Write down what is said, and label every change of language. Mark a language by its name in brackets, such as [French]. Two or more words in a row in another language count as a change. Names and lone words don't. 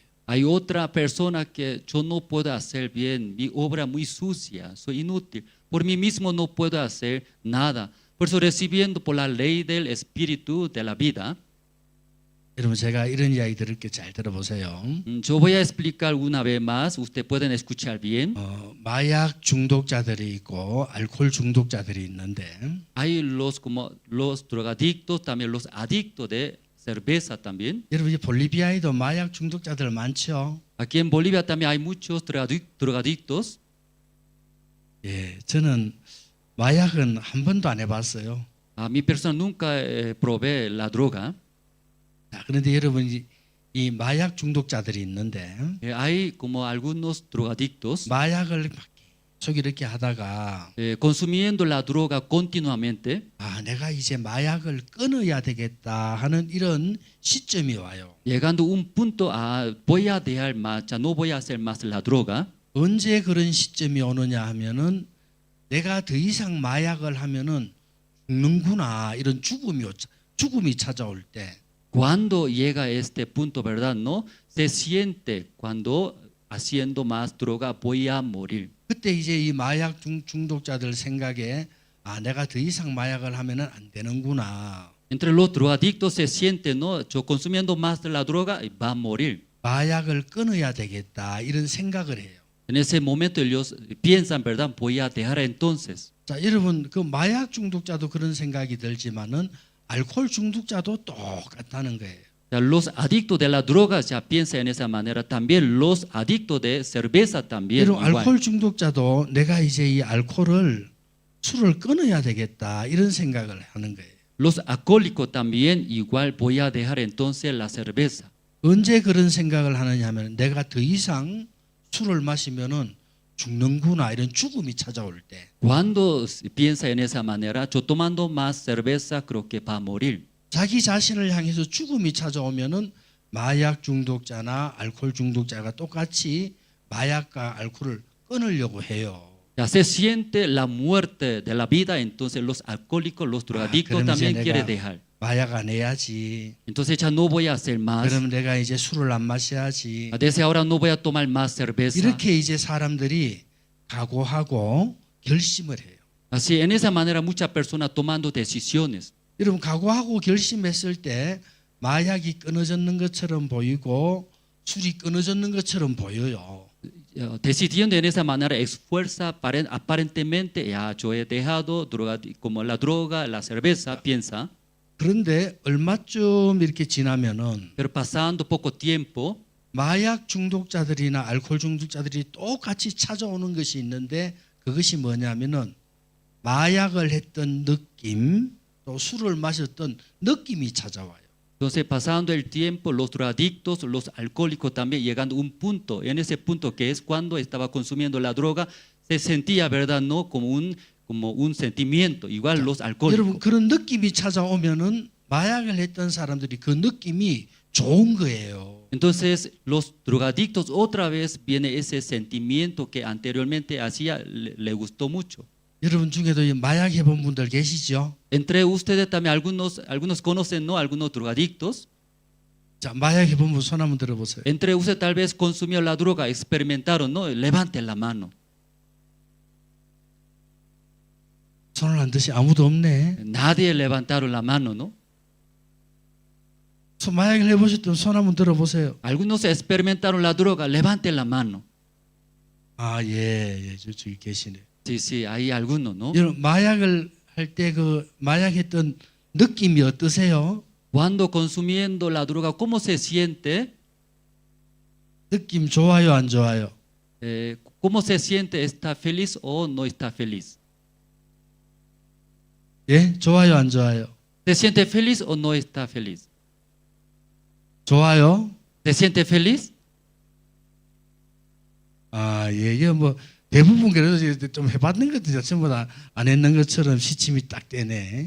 [Spanish] Hay otra persona que yo no puedo hacer bien, mi obra muy sucia, soy inútil, por mí mismo no puedo hacer nada. Por eso recibiendo por la ley del Espíritu de la vida. [Korean] 여러분 제가 이런 이야기 들을게 잘 들어보세요. [Spanish] Yo voy a explicar una vez más, ustedes pueden escuchar bien. [Korean] 마약 중독자들이 있고 알코올 중독자들이 있는데 [Spanish] Hay los como los drogadictos, también los adictos de cerveza también. [Korean] 여러분 이 볼리비아에도 마약 중독자들 많죠. [Spanish] Aquí en Bolivia también hay muchos drogadictos. [Korean] 예, 저는 마약은 한 번도 안 해봤어요. [Spanish] Mi persona nunca probé la droga. [Korean] 자, 그런데 여러분 이 마약 중독자들이 있는데 [Spanish] hay como algunos drogadictos. [Korean] 마약을 계속 이렇게 하다가 [Spanish] consumiendo la droga continuamente. [Korean] 내가 이제 마약을 끊어야 되겠다 하는 이런 시점이 와요. [Spanish] Llegando un punto voy a dejar más, ya no voy a hacer más la droga. [Korean] 언제 그런 시점이 오느냐 하면은 내가 더 이상 마약을 하면은 죽는구나 이런 죽음이 찾아올 때. [Spanish] Cuando llega a este punto, ¿verdad? No se siente cuando haciendo más droga voy a morir. [Korean] 그때 이제 이 마약 중독자들 생각에 내가 더 이상 마약을 하면은 안 되는구나. [Spanish] Entre los drogadictos se siente, no, yo consumiendo más de la droga va a morir. [Korean] 마약을 끊어야 되겠다 이런 생각을 해요. [Spanish] En ese momento ellos piensan, ¿verdad? Voy a dejar entonces. [Korean] 자, 여러분 그 마약 중독자도 그런 생각이 들지만은 알코올 중독자도 똑같다는 거예요. [Spanish] Los adictos de la droga ya piensan en esa manera. También los adictos de cerveza también. [Korean] 여러분 알코올 중독자도 내가 이제 이 알코올을 술을 끊어야 되겠다 이런 생각을 하는 거예요. [Spanish] Los alcohólicos también igual voy a dejar entonces la cerveza. [Korean] 언제 그런 생각을 하느냐 하면 내가 더 이상 술을 마시면은 죽는구나 이런 죽음이 찾아올 때. [Spanish] Cuando piensa en esa manera, yo tomando más cerveza creo que va a morir. [Korean] 자기 자신을 향해서 죽음이 찾아오면은 마약 중독자나 알코올 중독자가 똑같이 마약과 알코올을 끊으려고 해요. [Spanish] Ya se siente la muerte de la vida, entonces los alcohólicos, los drogadictos también quieren dejar. [Korean] 마약 안 해야지. [Spanish] Entonces ya no voy a hacer más. [Korean] 그럼 내가 이제 술을 안 마셔야지. [Spanish] Desde ahora no voy a tomar más cerveza. [Korean] 이렇게 이제 사람들이 각오하고 결심을 해요. [Spanish] Así, en esa manera muchas personas tomando decisiones. [Korean] 여러분 각오하고 결심했을 때 마약이 끊어졌는 것처럼 보이고 술이 끊어졌는 것처럼 보여요. [Spanish] Decidiendo en esa manera esfuerza aparentemente ya yo he dejado como la droga, la cerveza, piensa. [Korean] 그런데 얼마쯤 이렇게 지나면은 [Spanish] Pero pasando poco tiempo [Korean] 마약 중독자들이나 알코올 중독자들이 똑같이 찾아오는 것이 있는데 그것이 뭐냐면은 마약을 했던 느낌 또 술을 마셨던 느낌이 찾아와요. [Spanish] Entonces, pasando el tiempo, los drogadictos, los alcohólicos también llegando a un punto, en ese punto que es cuando estaba consumiendo la droga, se sentía, ¿verdad? No como un sentimiento, igual los alcohólicos. [Korean] 여러분 그런 느낌이 찾아오면은 마약을 했던 사람들이 그 느낌이 좋은 거예요. [Spanish] Entonces, los drogadictos otra vez viene ese sentimiento que anteriormente hacía, le gustó mucho. [Korean] 여러분 중에도 이 마약 해본 분들 계시죠? [Spanish] Entre ustedes también algunos conocen, ¿no? Algunos drogadictos. [Korean] 자, 마약 해본 분 손 한번 들어보세요. [Spanish] Entre ustedes tal vez consumió la droga, experimentaron, ¿no? Levanten la mano. [Korean] 손을 안 드시 아무도 없네. [Spanish] Nadie levantaron la mano, ¿no? [Korean] 마약을 해보셨던 손 한번 들어보세요. [Spanish] Algunos experimentaron la droga, levanten la mano. [Korean] 아, 예, 저기 계시네. [Spanish] Sí, sí, hay algunos, ¿no? [Korean] 여러분 마약을 할 때 그 마약했던 느낌이 어떠세요? [Spanish] Cuando consumiendo la droga, ¿cómo se siente? [Korean] 느낌 좋아요, 안 좋아요? [Spanish] ¿Cómo se siente? ¿Está feliz o no está feliz? [Korean] 예, 좋아요, 안 좋아요? [Spanish] ¿Se siente feliz o no está feliz? [Korean] 좋아요? [Spanish] ¿Se siente feliz? [Korean] 아, 예, 이게 뭐 대부분 그래도 좀 해봤는 것들 전부 다 안 했는 것처럼 시침이 딱 되네.